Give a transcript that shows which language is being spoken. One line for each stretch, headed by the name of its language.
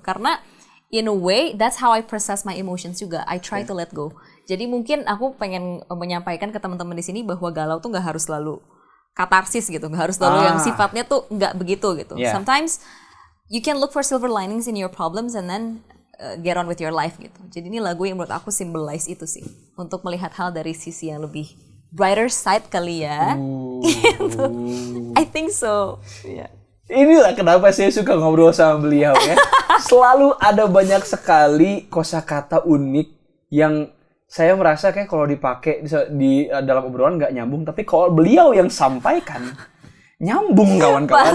Indonesian: Karena
English: in a way, that's how I process my emotions juga. I try to let go.
Indonesian: Jadi mungkin aku pengen menyampaikan ke teman-teman di sini bahwa galau tuh nggak harus selalu katarsis gitu, nggak harus selalu yang sifatnya tuh nggak begitu gitu.
English: Sometimes you can look for silver linings in your problems and then get on with your life gitu.
Indonesian: Jadi ini lagu yang menurut aku symbolize itu sih, untuk melihat hal dari sisi yang lebih brighter side kali ya.
English: Gitu. I think so. Yeah.
Indonesian: Inilah kenapa saya suka ngobrol sama beliau ya. Selalu ada banyak sekali kosakata unik yang saya merasa kayak kalau dipakai di dalam obrolan nggak nyambung, tapi kalau beliau yang sampaikan nyambung kawan-kawan.